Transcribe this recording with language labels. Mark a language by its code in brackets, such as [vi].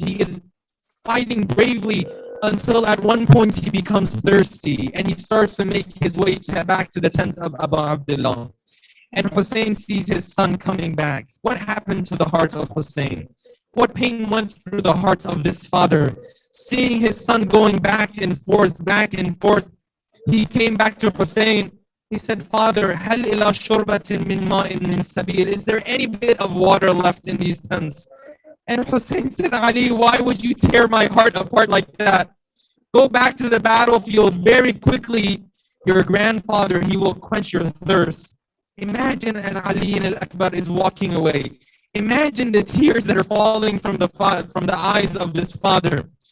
[en] He is fighting bravely until at one point he becomes thirsty and he starts to make his way back to the tent of Abu Abdullah. And Hussein sees his son coming back. What happened to the heart of Hussein? What pain went through the heart of this father? Seeing his son going back and forth, he came back to Hussein. He said, Father, [ar] هل إلى شربة من ماء من سبيل? [en] Is there any bit of water left in these tents? And Hussein said, Ali, why would you tear my heart apart like that? Go back to the battlefield very quickly. Your grandfather, he will quench your thirst. Imagine as Ali al-Akbar is walking away. Imagine the tears that are falling from the eyes of this father.